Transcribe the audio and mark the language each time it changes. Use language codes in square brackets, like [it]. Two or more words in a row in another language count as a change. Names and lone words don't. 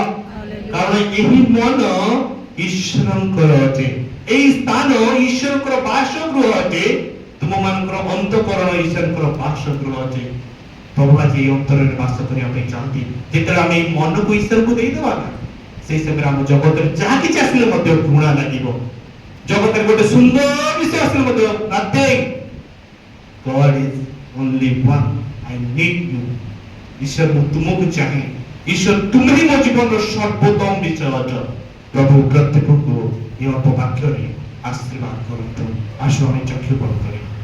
[or] କାରଣ ଏହି ମନ ଈଶ୍ୱରଙ୍କର ଅଟେ, ଏହି ସ୍ଥାନ ଈଶ୍ୱରଙ୍କର ବାସଗୃହ ଅଟେ, ତୁମମାନଙ୍କର ଅନ୍ତଃକରଣ ଈଶ୍ୱରଙ୍କର ବାସଗୃହ ଅଟେ। ପ୍ରଭୁ ଆଜି ଏହି ଅନ୍ତରରେ ବାସ କରିବା ପାଇଁ ଚାହାନ୍ତି। ଯେତେବେଳେ ଆମେ ଏଇ ମନକୁ ଈଶ୍ୱରକୁ ଦେଇଦେବା ନା, ସେଇ ସମୟରେ ଆମ ଜଗତରେ ଯାହା କିଛି ଆସିଲେ ମଧ୍ୟ ଘୃଣା ଲାଗିବ। ଜଗତରେ ଗୋଟେ ସୁନ୍ଦର ବିଷୟ ଆସିଲେ ମଧ୍ୟ [en] nothing, God is only one, I need you। [or] ଈଶ୍ୱର ମୁଁ ତୁମକୁ ଚାହେଁ, ଈଶ୍ୱର ତୁମେ ହିଁ ମୋ ଜୀବନର ସର୍ବୋତ୍ତମ ବିଷୟ ଅଟ। ପ୍ରଭୁ ପ୍ରତ୍ୟେକଙ୍କୁ ଏହି ଅଳ୍ପ ବାକ୍ୟରେ ଆଶୀର୍ବାଦ କରନ୍ତୁ। ଆସୁ ଆମେ ଚକ୍ଷୁ ବନ୍ଦ କରିବା।